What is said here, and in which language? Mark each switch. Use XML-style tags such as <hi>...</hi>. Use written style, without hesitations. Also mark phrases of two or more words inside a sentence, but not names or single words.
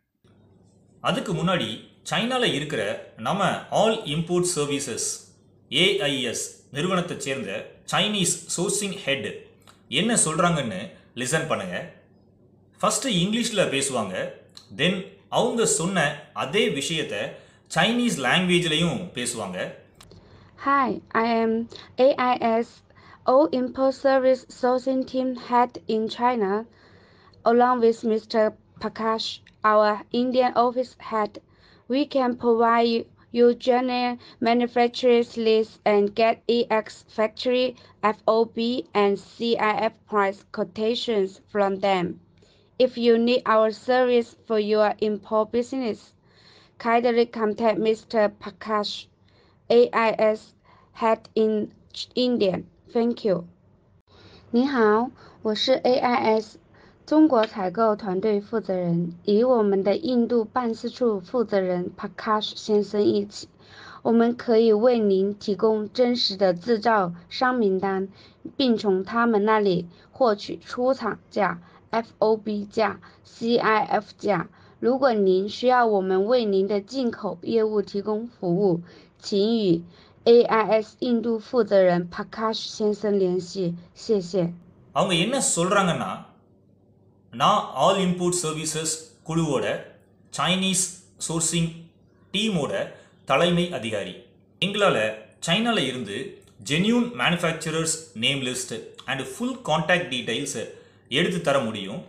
<ta>அதுக்கு முன்னாடி சைனாவில் இருக்கிற நம்ம ஆல் இம்போர்ட் சர்வீசஸ் ஏஐஎஸ் நிறுவனத்தை சேர்ந்த</ta> <en>Chinese sourcing head</en> <ta>என்ன சொல்கிறாங்கன்னு லிசன் பண்ணுங்க. ஃபஸ்ட்டு இங்கிலீஷில் பேசுவாங்க, தென் அவங்க சொன்ன அதே விஷயத்தை</ta> <en>Chinese language</en> <ta>பேசுவாங்க.</ta> <en>Hi, I am AIS All Import Service Sourcing Team Head in China, along with Mr. Prakash, our Indian office head. We can provide you general manufacturers list and get EX factory FOB and CIF price quotations from them. If you need our service for your import business, kindly contact Mr. Prakash, AIS head in India. Thank you.</en> <zh>你好，我是 AIS 中国采购团队负责人，与我们的印度办事处负责人 Prakash 先生一起，我们可以为您提供真实的制造商名单，并从他们那里获取出厂价、FOB 价、CIF 价。如果您需要我们为您的进口业务提供服务，请与 AIS 印度负责人 Prakash 先生联系。谢谢。</zh> <ta>அவங்க என்ன சொல்கிறாங்கன்னா, நான் ஆல் இம்போர்ட் சர்வீசஸ் குழுவோட</ta> <en>Chinese sourcing team</en> <ta>தலைமை அதிகாரி. எங்களால் சைனாவில் இருந்து</ta> <en>genuine manufacturers name list and full contact details</en> <ta>எடுத்து தர முடியும்.</ta>